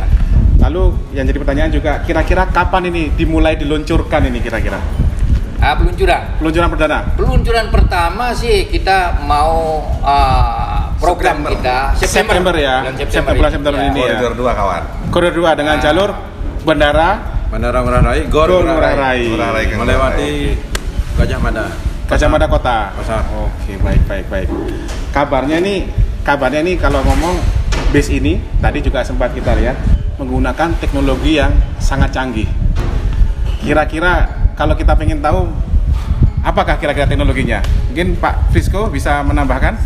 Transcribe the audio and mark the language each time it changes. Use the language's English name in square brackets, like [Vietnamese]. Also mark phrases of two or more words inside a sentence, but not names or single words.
[Indonesian] Lalu yang jadi pertanyaan juga, kira-kira kapan ini dimulai diluncurkan ini kira-kira? Peluncuran perdana. Peluncuran pertama sih kita mau program kita September ya. Bulan September ini ya. Koridor 2 kawan. Koridor 2 dengan jalur Bandara Bandara Ngurah Rai, Gor Ngurah Rai. melewati Gajah Mada. Gajah Mada Kota. Pasar. Oke, baik. Kabarnya nih kalau ngomong bis ini tadi juga sempat kita lihat menggunakan teknologi yang sangat canggih. Kira-kira kalau kita pengen tahu apakah kira-kira teknologinya? Mungkin Pak Frisco bisa menambahkan?